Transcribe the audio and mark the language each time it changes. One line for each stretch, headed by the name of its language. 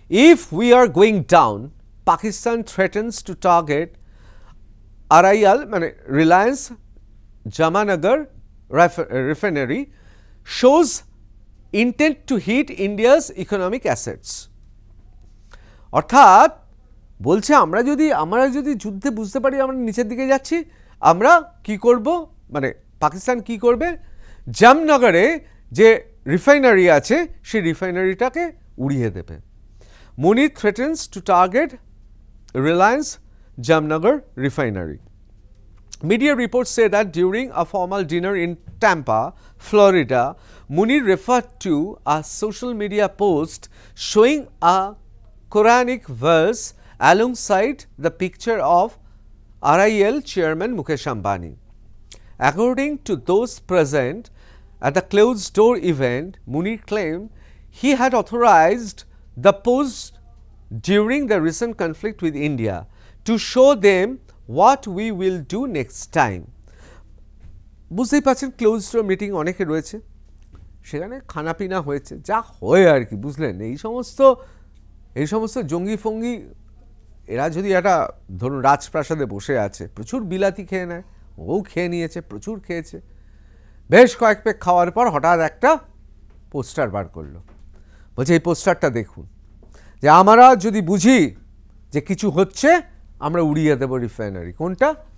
English: If we are going down, Pakistan threatens to target RIL, মানে Reliance Jamanagar refinery, shows intent to hit India's economic assets.
Bangla: অর্থাৎ বলছে আমরা যদি যুদ্ধে বুঝতে পারি আমরা নিচের দিকে যাচ্ছি, আমরা কি করব, মানে পাকিস্তান কি করবে, জামনগরে যে রিফাইনারি আছে সেই রিফাইনারিটাকে উড়িয়ে দেবে।
English: Munir threatens to target Reliance Jamnagar refinery. Media reports say that during a formal dinner in Tampa, Florida, Munir referred to a social media post showing a Quranic verse alongside the picture of RIL chairman Mukesh Ambani. According to those present at the closed-door event, Munir claimed he had authorized the post during the recent conflict with India to show them what we will do next time.
Bangla: বুঝতেই পারছেন close door meeting অনেকে রয়েছে, সেখানে খানাপিনা হয়েছে, যা হয় আর কি, বুঝলেন। এই সমস্ত জঙ্গি ফঙ্গি এরা যদি একটা ধরুন রাজপ্রাসাদে বসে আছে, প্রচুর বিলাতি খেয়ে নেয়, ও খেয়ে নিয়েছে, প্রচুর খেয়েছে, বেশ কয়েক পেক খাওয়ার পর হঠাৎ একটা পোস্টার বার করলো, বলছে এই পোস্টারটা দেখুন, যে আমরা যদি বুঝি যে কিছু হচ্ছে আমরা উড়িয়ে দেব রিফাইনারি। কোনটা?